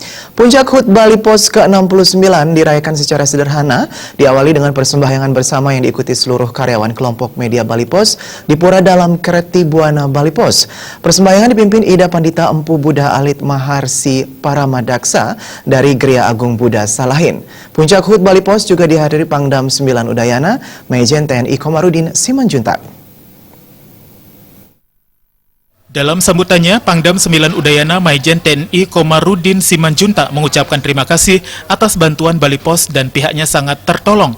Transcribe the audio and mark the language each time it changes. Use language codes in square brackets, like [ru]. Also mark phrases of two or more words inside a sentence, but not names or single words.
[id] Puncak HUT Bali Pos ke-69 dirayakan secara sederhana, diawali dengan persembahyangan bersama yang diikuti seluruh karyawan kelompok media Bali Pos di Pura Dalam Kreti Buana Bali Pos. Persembahyangan dipimpin Ida Pandita Empu Buddha Alit Maharsi Paramadaksa dari Gria Agung Buddha Salahin. Puncak HUT Bali Pos juga dihadiri Pangdam 9 Udayana, Majen TNI Komarudin Simanjuntak. Dalam sambutannya, Pangdam 9 Udayana Majen TNI Komarudin Simanjuntak mengucapkan terima kasih atas bantuan Bali Pos dan pihaknya sangat tertolong.